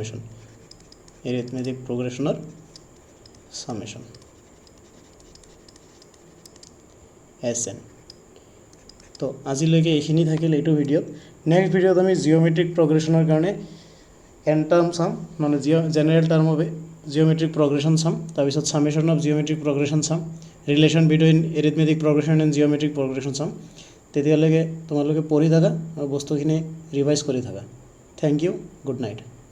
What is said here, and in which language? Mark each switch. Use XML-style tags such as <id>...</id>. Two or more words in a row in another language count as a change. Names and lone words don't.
<as>সামেশন SN তো আজিলৈকে এইখিনি থাকিল এইটো ভিডিঅ</as> <en>next video</en> <as>আমি</as> <en>geometric progression</en> <as>কাৰণে</as> <en>n term sum</en> <as>মানে</as> <en>general term</en> <as>হবে</as> <en>geometric progression sum</en> <as>তাৰপিছত</as> <en>summation of geometric progression sum relation between arithmetic progression and geometric progression sum</en> <as>তেতিয়ালৈকে তোমালোকে পঢ়ি থাকা আৰু বস্তুখিনি ৰিভাইজ কৰি থাকা</as> <en>thank you good night</en>